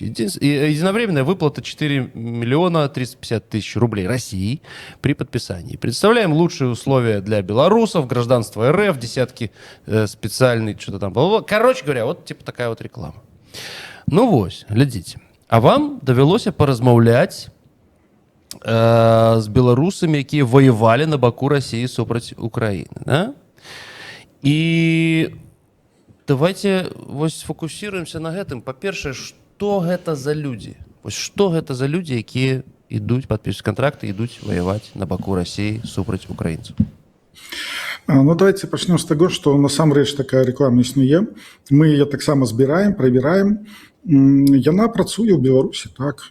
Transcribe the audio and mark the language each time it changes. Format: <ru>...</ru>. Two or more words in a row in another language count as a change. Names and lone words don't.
<ru>Единовременная выплата 4 миллиона 350 тысяч рублей России при подписании. Представляем лучшие условия для белорусов, гражданство РФ, десятки специальных, что-то там. Короче говоря, вот типа такая вот реклама. Ну вот, глядите.</ru> <be>А вам довелося поразмаўляць с беларусамі, якія воевали на баку России супраць Украины, да?</be> <ru>И давайте вось сфокусируемся</ru> <be>на гэтым. Па-першае, што гэта за людзі? Вось што гэта за людзі, якія ідуць падпісваць кантракты, ідуць ваяваць на баку России супраць украінцаў? Ну, давайте пачнем з таго, што насамрэч такая реклама існуе. Мы яе таксама збіраем, правяраем. Яна працуе ў Беларусі, так.</be>